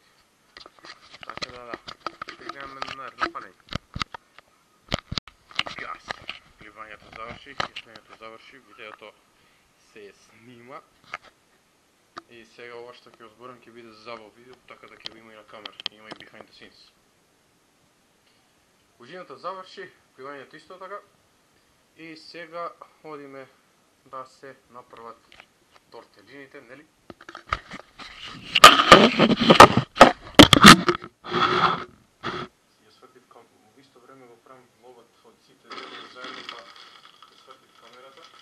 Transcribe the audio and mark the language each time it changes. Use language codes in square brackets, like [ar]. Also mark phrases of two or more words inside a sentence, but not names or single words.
[mk] Така да, ќе гледаме на наредно падање. Газ. Пливањето заврши, видеото се снима. И сега ова што ќе зборам ќе биде забав видео, така да ќе го има и на камера, има и [en] behind the scenes. [mk] Ужината заврши, пливањето исто така. И сега одиме да се направат тортелините, нели? Ја свртив во исто време го правам влогот од сите дели заедно, па ја свртив камерата.